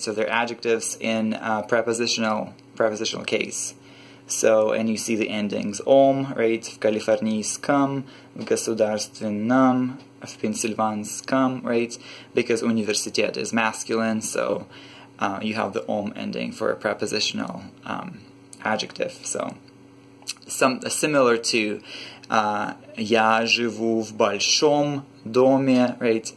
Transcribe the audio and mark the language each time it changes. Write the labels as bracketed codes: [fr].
[en] So they're adjectives in prepositional case. So, and you see the endings ом, right? [ru] В Калифорнийском, в государственном, в Пенсильванском, [en] right? Because университет is masculine, so you have the ом ending for a prepositional adjective. So, similar to [ru] я живу в большом доме, [en] right?